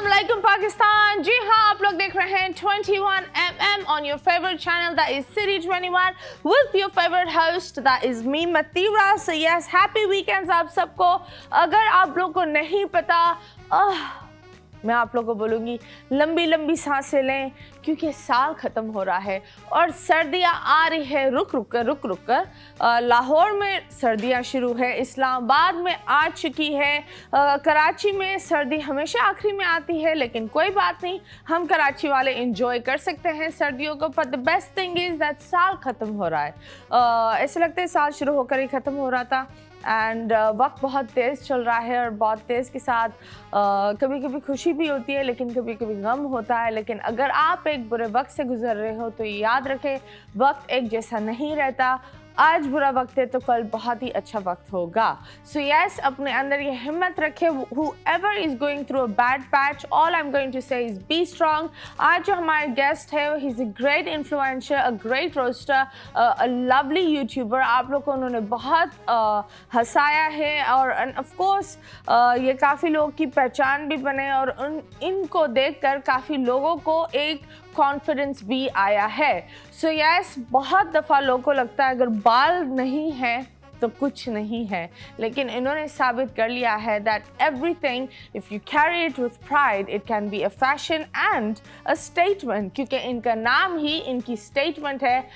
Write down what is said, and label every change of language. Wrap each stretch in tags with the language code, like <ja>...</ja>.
<hi>रहे हैं</hi> <en>21mm on your favorite channel that is City 21 with your favorite host that is me Matira. So yes, happy weekends</en> <hi>आप सबको. अगर आप लोग को नहीं पता मैं आप लोगों को बोलूँगी लंबी लंबी सांसें लें क्योंकि साल ख़त्म हो रहा है और सर्दियाँ आ रही है रुक रुक कर. लाहौर में सर्दियाँ शुरू है, इस्लामाबाद में आ चुकी है, कराची में सर्दी हमेशा आखिरी में आती है लेकिन कोई बात नहीं, हम कराची वाले इंजॉय कर सकते हैं सर्दियों को. पर</hi> <en>the best thing is that</en> <hi>साल ख़त्म हो रहा है. ऐसे लगता है साल शुरू होकर ही ख़त्म हो रहा था. एंड वक्त बहुत तेज़ चल रहा है और बहुत तेज़ के साथ कभी कभी खुशी भी होती है लेकिन कभी कभी गम होता है. लेकिन अगर आप एक बुरे वक्त से गुजर रहे हो तो याद रखें वक्त एक जैसा नहीं रहता. आज बुरा वक्त है तो कल बहुत ही अच्छा वक्त होगा. सो यस, अपने अंदर ये हिम्मत रखें.</hi> <en>whoever is going through a bad patch, all I'm going to say is be strong.</en> <hi>आज जो हमारे गेस्ट है</hi> <en>he is a great influencer, a great roaster, a lovely YouTuber.</en> <hi>आप लोग को उन्होंने बहुत हंसाया है और of course ये काफ़ी लोगों की पहचान भी बने और इनको देखकर काफ़ी लोगों को एक कॉन्फिडेंस भी आया है. सो यस, बहुत दफ़ा लोगों को लगता है अगर बाल नहीं है तो कुछ नहीं है, लेकिन इन्होंने साबित कर लिया है</hi> <en>that everything if you carry it with pride it can be a fashion and a statement,</en> <hi>क्योंकि इनका नाम ही इनकी स्टेटमेंट है.</hi>